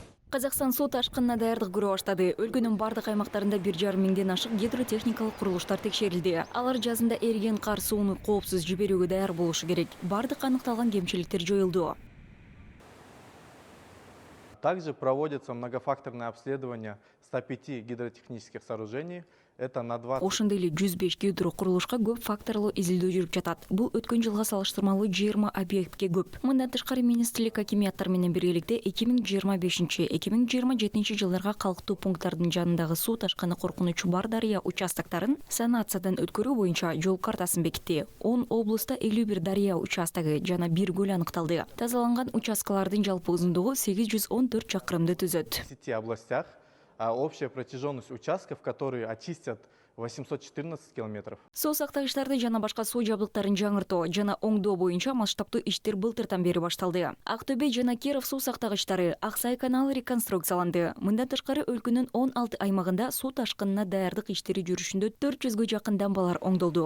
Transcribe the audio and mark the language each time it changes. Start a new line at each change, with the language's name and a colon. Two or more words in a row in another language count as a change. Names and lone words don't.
Kyrgyz: Қазақстан су ташкынына даярдык көрө баштады. Өлкөнүн бардык аймактарында 1,5 миңден ашык гидротехникалык курулуштар текшерилди. Алар жазында эриген кар сууну коопсуз жиберүүгө даяр болушу керек. Бардык аныкталган кемчиликтер жоюлду.
Russian: Также проводится многофакторное обследование 105 гидротехнических сооружений. Это на 20.
Kyrgyz: Ошондой эле 105 гидро курулушка көп факторлуу изилдөө жүрүп жатат. Бул өткөн жылга салыштырмалуу 20 объектке көп. Мындан тышкары министрлик акимияттар менен биргеликте 2025-2027 жылдарга калктуу пункттардын жанындагы суу ташкыны коркунучу бар дарыя участоктарын санациядан өткөрүү боюнча жол картасын бекитти. 10 облуста 51 дарыя участогу жана 1 көл аныкталды. Тазаланган участкалардын жалпы узундугу 814 чакырымды түзөт.
Russian: В 10 областях общая протяженность участков, которые очистят 814 километров.
Kyrgyz: Суу сактагычтарды жана башка суу жабдыктарын жаңыртуу жана оңдоо боюнча масштабтуу иштер былтыртан бери башталды. Актөбе жана Киров суу сактагычтары, Аксай каналы реконструкцияланды. Мындан тышкары өлкөнүн 16 аймагында суу ташкынына даярдык иштери жүрүшүндө 400гө жакын дамбалар оңдолду.